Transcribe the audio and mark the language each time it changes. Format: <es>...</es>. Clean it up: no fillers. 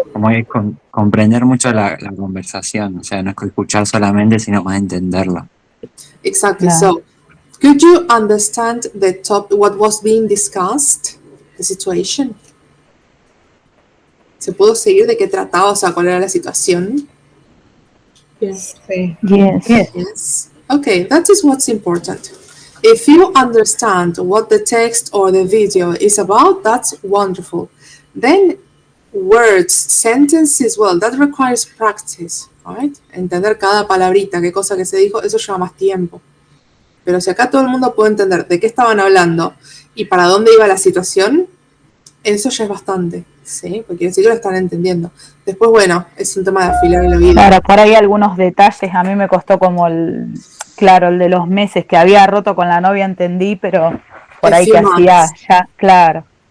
<es>como que comprender mucho la conversación, o sea, no es que escuchar solamente, sino más entenderla.</es> <en>Exactly. So, could you understand what was being discussed, the situation?</en> <es>¿Se pudo seguir de qué trataba, o sea, cuál era la situación?</es> <en>Yes. Yes. Okay, that is what's important. If you understand what the text or the video is about, that's wonderful. Then words, sentences, well, that requires practice, right?</en> <es>Entender cada palabrita, qué cosa que se dijo, eso lleva más tiempo. Pero si acá todo el mundo puede entender de qué estaban hablando y para dónde iba la situación, eso ya es bastante, ¿sí? Porque quiere decir que lo están entendiendo. Después, bueno, es un tema de afilar el oído. Claro, por ahí algunos detalles, a mí me costó como el de los meses que había roto con la novia, entendí, pero por ahí que hacía ya, claro.</es>